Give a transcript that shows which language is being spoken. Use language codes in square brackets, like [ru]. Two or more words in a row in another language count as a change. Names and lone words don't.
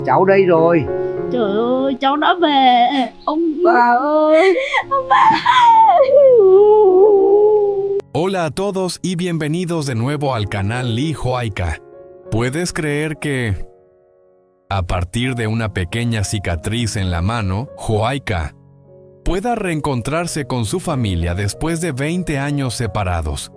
[vi] Cháu đây rồi. Trời ơi, cháu đã về. Ông bà ơi, ông bà. [es] Hola a todos y bienvenidos de nuevo al canal Lee Huayca. ¿Puedes creer que, a partir de una pequeña cicatriz en la mano, Huayca pueda reencontrarse con su familia después de 20 años separados?